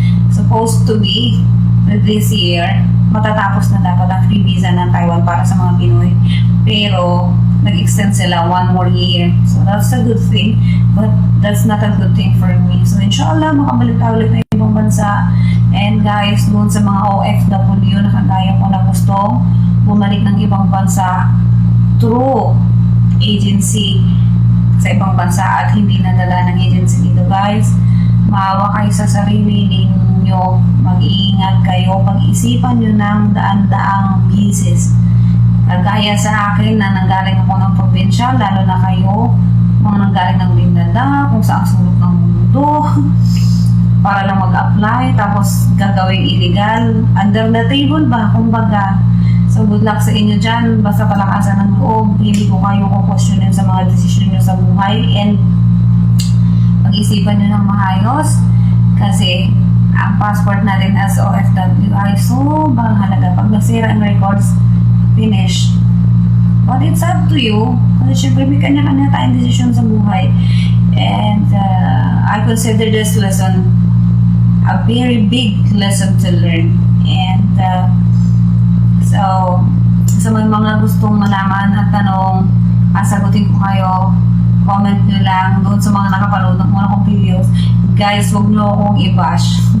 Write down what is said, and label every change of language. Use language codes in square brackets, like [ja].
[tl] Supposed to be this year, matatapos na dapat ang free visa ng Taiwan para sa mga Pinoy. Pero, nag-extend sila 1 more year. [en] So, that's a good thing. But, that's not a good thing for me. [tl] So, inshallah, makabalik tayo ulit na ibang bansa. And guys, doon sa mga OFW na kagaya ko na gusto bumalik ng ibang bansa through agency sa ibang bansa at hindi nadala ng agency dito, guys, maawa kayo sa sarili ninyo, mag-iingat kayo, pag-isipan nyo ng daan-daang bisis. Kagaya sa akin na nanggaling ako ng probinsya, lalo na kayo, mga nanggaling ng Mindanao, kung saan sulok ng mundo, para lang mag-apply, tapos gagawing illegal, under the table ba, kumbaga. So, good luck sa inyo dyan. Basta palakasan ng loob. Hindi ko kayo kukwestiyonin sa mga desisyon nyo sa buhay. And, pag-isipan nyo ng maayos. Kasi, ang passport natin as OFW ay sobrang halaga. Pag nasira ang records, [en] finish. But it's up to you. [tl] Kasi syempre, may kanya-kanya tayong desisyon sa buhay. [en] And, I consider this lesson a very big lesson to learn. [tl] And, so, sa mga gustong malaman at tanong, sagutin ko kayo, comment nyo lang doon sa mga nakapanood ng mga kong videos. Guys, huwag nyo akong i-bash.